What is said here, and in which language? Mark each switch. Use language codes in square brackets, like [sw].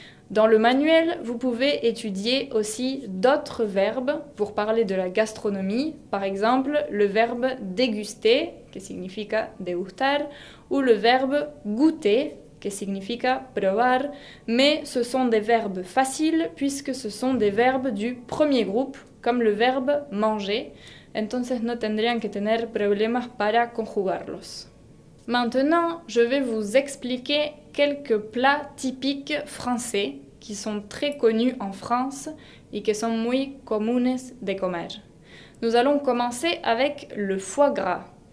[fr] Dans le manuel, vous pouvez étudier aussi d'autres verbes pour parler de la gastronomie, par exemple le verbe déguster, [es] que significa degustar, [fr] ou le verbe goûter, [es] que significa probar, [fr] mais ce sont des verbes faciles puisque ce sont des verbes du premier groupe, comme le verbe manger. [es] Entonces no tendrían que tener problemas para conjugarlos. [fr] Maintenant, je vais vous expliquer quelques plats typiques français qui sont très connus en France [es] y que son muy comunes de comer. [fr] Nous allons commencer avec le foie gras.